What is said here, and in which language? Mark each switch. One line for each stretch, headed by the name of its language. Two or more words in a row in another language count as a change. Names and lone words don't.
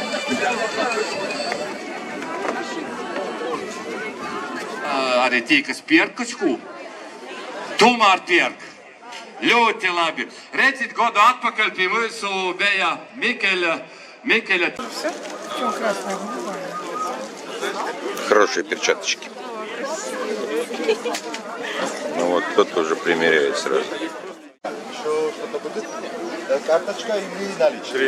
Latvian: Arī tie, kas pērk kaut ko, tomēr pērk. Ļoti labi. Redziet, gadu atpakaļ pie mūsu bija Микеля.
Russian: Хорошие перчаточки. Ну вот, кто-то уже примеряет сразу. Еще что-то будет? Карточка или наличные?